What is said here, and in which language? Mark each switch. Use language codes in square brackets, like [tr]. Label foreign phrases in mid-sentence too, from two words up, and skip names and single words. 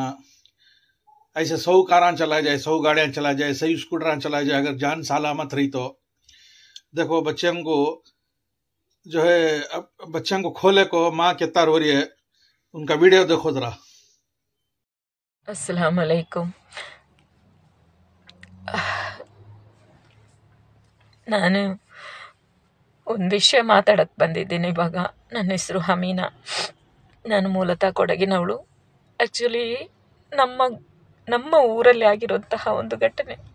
[hi] ऐसे 100 कारां चला जाए, 100 गाड़ियां चला जाए, 100 स्कूटर चला जाए, अगर जान सलामत रही तो देखो बच्चों को जो है, अब बच्चों को खोले को माँ कितना रो रही है, उनका वीडियो देखो जरा। [ar] السلام عليكم. [kn] ನಾನು ಒಂದು ವಿಷಯ ಮಾತಾಡಕ್ಕೆ ಬಂದಿದ್ದೀನಿ ಇವಾಗ. ನನ್ನ ಹೆಸರು ಹಮೀನಾ. ನಾನು ಮೂಲತಃ ಕೊಡಗಿನವಳು. ಆ್ಯಕ್ಚುಲಿ ನಮ್ಮ ಊರಲ್ಲಿ ಆಗಿರುವಂತಹ ಒಂದು ಘಟನೆ.